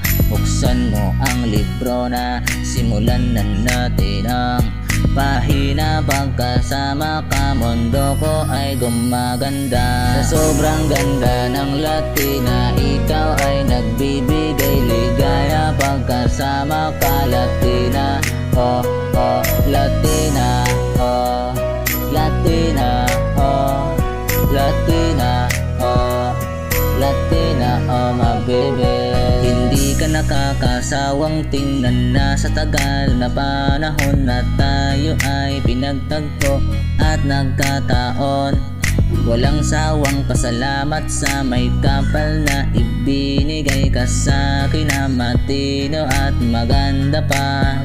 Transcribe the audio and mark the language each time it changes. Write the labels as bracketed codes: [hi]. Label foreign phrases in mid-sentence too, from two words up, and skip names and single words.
[tl] Buksan mo ang libro na simulan na natin ang pahina. Pagkasama ka, mundo ko ay gumaganda. Sa sobrang ganda ng Latina, ikaw ay nagbibigay ligaya. Pagkasama ka, Latina, oh, oh, Latina, oh, Latina, oh, Latina, oh, Latina, [en] oh my baby. [tl] Hindi ka nakakasawang tingnan na sa tagal na panahon na tayo ay pinagtagpo at nagkataon. Walang sawang pasalamat sa may kapal na ibinigay ka sa akin na matino at maganda pa.